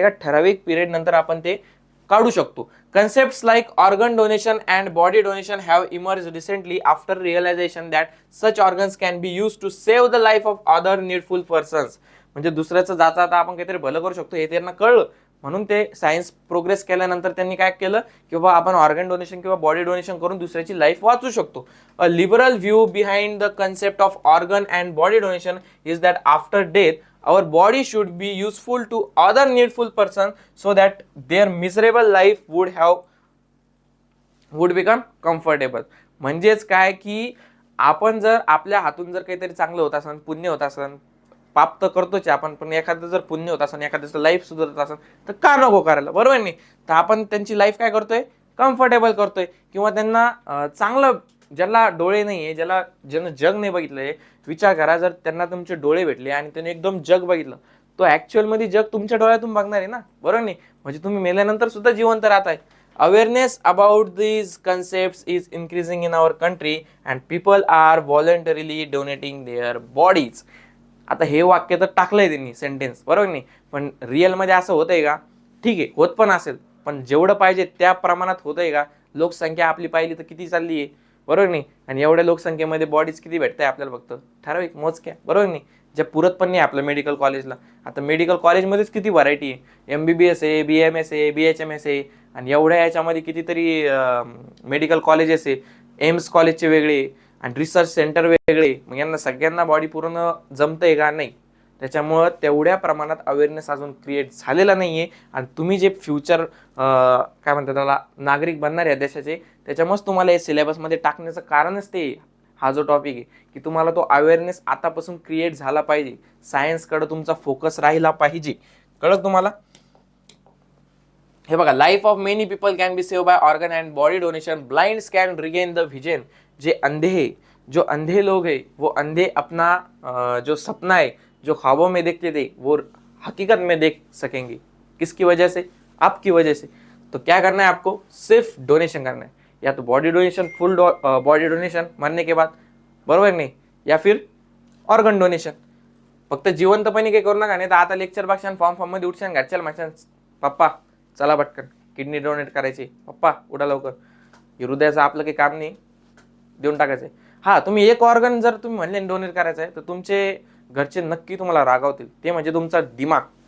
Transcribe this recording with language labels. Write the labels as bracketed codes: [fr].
[mr] एका ठराविक पिरियड नंतर आपण ते काढू शकतो. [en] Concepts like organ donation and body donation have emerge recently after realisation that such organs can be use to save the life of other needful persons. [mr] म्हणजे दुसऱ्याचं जाता आता आपण काहीतरी भलं करू शकतो हे त्यांना कळलं, म्हणून ते सायन्स प्रोग्रेस केल्यानंतर त्यांनी काय केलं की बाबा आपण ऑर्गन डोनेशन किंवा बॉडी डोनेशन करून दुसऱ्याची लाईफ वाचू शकतो. [en] A liberal view behind the concept of organ and body donation is that after death our body should be useful to other needful person so that their miserable life would become comfortable. [mr] म्हणजेच काय की आपण जर आपल्या हातून जर काहीतरी चांगलं होत असेल, पुण्य होत असेल, पाप तर करतोच आपण, पण एखादं जर पुण्य होत असेल, एखाद्याचं लाईफ सुधारत असेल तर का नको करायला, बरोबर नाही. तर आपण त्यांची लाईफ काय करतोय, कम्फर्टेबल करतोय किंवा त्यांना चांगलं, ज्याला डोळे नाहीये, ज्यानं जग नाही बघितलंय, विचार करा जर त्यांना तुमचे डोळे भेटले आणि त्यांनी एकदम जग बघितलं, तो ऍक्च्युअल मध्ये जग तुमच्या डोळ्यातून बघणार आहे ना, बरोबर नाही. म्हणजे तुम्ही मेल्यानंतर सुद्धा जिवंत राहताय. [en] Awareness about these concepts is increasing in our country and people are voluntarily donating their bodies. [mr] आता हे वाक्य तर टाकलंय त्यांनी सेंटेन्स, बरोबर नाही, पण रिअल मध्ये असं होतंय का, ठीक आहे होत पण असेल, पण जेवढं पाहिजे त्या प्रमाणात होतंय का. लोकसंख्या आपली पाहिली तर किती चालली आहे, बरोबर नाही, आणि एवढ्या लोकसंख्येमध्ये बॉडीज किती भेटताय आपल्याला, फक्त ठराविक मोजक्या, बरोबर नाही, ज्या पुरत पण नाही आपलं मेडिकल कॉलेजला. आता मेडिकल कॉलेजमध्येच किती व्हरायटी आहे, MBBS आहे, BMS आहे, BHMS आहे, आणि एवढ्या याच्यामध्ये कितीतरी मेडिकल कॉलेजेस आहे, एम्स कॉलेजचे वेगळे आणि रिसर्च सेंटर वेगळे. मग यांना सगळ्यांना बॉडी पूर्ण जमतंय का, नाही. त्याच्यामुळं तेवढ्या प्रमाणात अवेअरनेस अजून क्रिएट झालेला नाहीये. आणि तुम्ही जे फ्युचर काय म्हणतात त्याला, नागरिक बनणार आहे देशाचे, त्याच्यामुळेच तुम्हाला हे सिलेबसमध्ये टाकण्याचं कारणच ते हा जो टॉपिक आहे की तुम्हाला तो अवेअरनेस आतापासून क्रिएट झाला पाहिजे, सायन्सकडे तुमचा फोकस राहिला पाहिजे. कळलं तुम्हाला. हे बघा, [en] Life of many people can be save by organ and body donation. Blinds can regain the vision. [hi] जे अंधे है, जो अंधे लोग हैं वो अंधे अपना जो सपना है, जो ख्वाबों में देखते थे, वो हकीकत में देख सकेंगे. किसकी वजह से, आपकी वजह से. तो क्या करना है आपको, सिर्फ डोनेशन करना है, या तो body donation, full body donation मरने के बाद, बरोबर नहीं, या फिर ऑर्गन डोनेशन. [mr] फक्त जिवंतपणे काही करू नका, नाही तर आता लेक्चर बघशान, फॉर्म मध्ये उठशान, घरच्याला म्हणशान पप्पा चला पटकन किडनी डोनेट करायची, पप्पा उठा लवकर, हृदयाचं आपलं काही काम नाही, देऊन टाकायचंय. हा, तुम्ही एक ऑर्गन जर तुम्ही म्हणले डोनेट करायचं आहे तर तुमचे घरचे नक्की तुम्हाला रागावतील, ते म्हणजे तुमचा दिमाग.